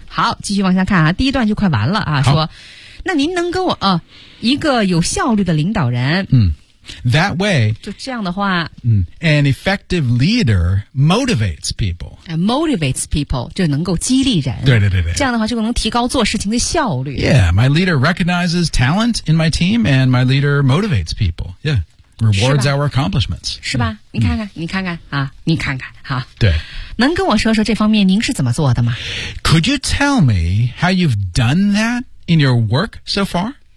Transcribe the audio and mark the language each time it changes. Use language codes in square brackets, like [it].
[zh] 好继续往下看啊第一段就快完了啊说那您能跟我一个有效率的领导人。 [en] 嗯。That way, [zh] 就这样的话 [en] an effective leader motivates people. Motivates people, [zh] 就能够激励人。对对对对。这样的话就能提高做事情的效率。 [en] Yeah, my leader recognizes talent in my team, and my leader motivates people. Yeah, rewards our accomplishments. [zh] 是吧、嗯、你看看、嗯、你看看啊你看看啊。对。能跟我说说这方面您是怎么做的吗 [en] Could you tell me how you've done that in your work so far?